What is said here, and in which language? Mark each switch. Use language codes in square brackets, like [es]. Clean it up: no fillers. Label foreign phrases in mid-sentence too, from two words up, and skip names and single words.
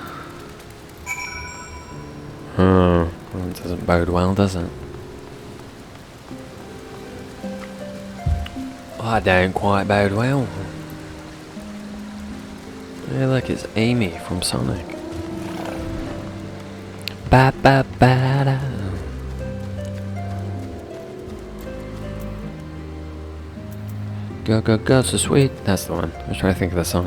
[en] Well, it doesn't bode well, does it? I don't quite bode well. Hey look, it's Amy from Sonic. Ba ba ba da. Go go go so sweet. That's the one. I was trying to think of the song.